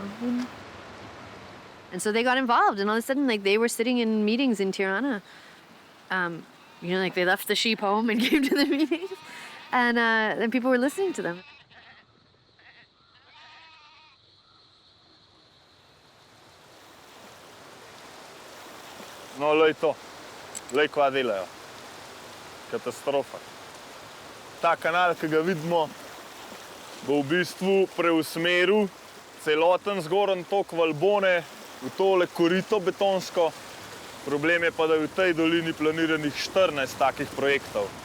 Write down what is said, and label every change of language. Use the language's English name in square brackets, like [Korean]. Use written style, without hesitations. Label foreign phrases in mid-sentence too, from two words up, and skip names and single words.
[English] And so they got involved, and all of a sudden, like, they were sitting in meetings in Tirana. You know, like, they left the sheep home and came to the meetings, and then people were listening to them. [Slovenian] No, lej to. Lej, kva delajo. Katastrofa. Ta kanal, ki ga vidimo, bo v bistvu preusmeril celoten zgoren tok Valbone v tole korito betonsko. Problem je pa, da je v tej dolini planiranih 14 takih projektov.